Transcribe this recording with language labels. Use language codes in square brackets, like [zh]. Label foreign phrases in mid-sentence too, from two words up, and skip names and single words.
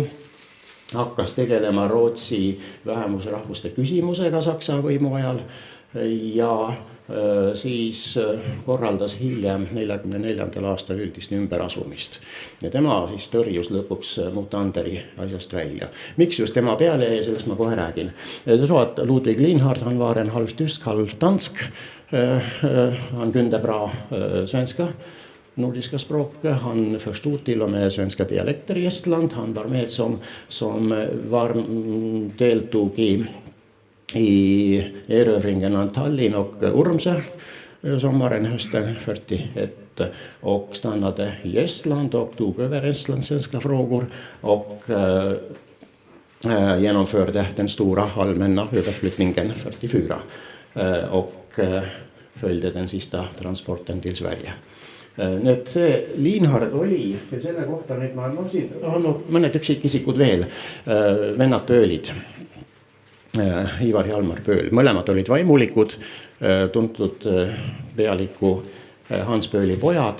[et] Hakkas tegelema Rootsi vähemusrahvuste küsimusega Saksa võimu ajal ja siis korraldas hiljem 1944. aastal üldist ümberasumist. Ja tema siis tõrjus lõpuks Mutanderi asjast välja. Miks just tema peale jäi, sellest ma kohe räägin. [sv] Ludwig Lienhard, han var en halv tysk, halv dansk. Han kunde bra svenska, nordiska språk. Han förstod till och med svenska dialekter i Estland. Han var med som deltog i erövringen av Tallinn och Urmsö sommaren hösten 41 och stannade i Estland och tog över estlandssvenska frågor och genomförde den stora allmänna överflyttningen 44 och följde den sista transporten till Sverige. [et] Nüüd see Lienhard oli ja selle kohta nüüd ma siin on mõned üksikisikud veel, vennad Pöölid, Ivar ja Almar Pööl, mõlemad olid vaimulikud, tuntud pealiku Hans Pööli pojad.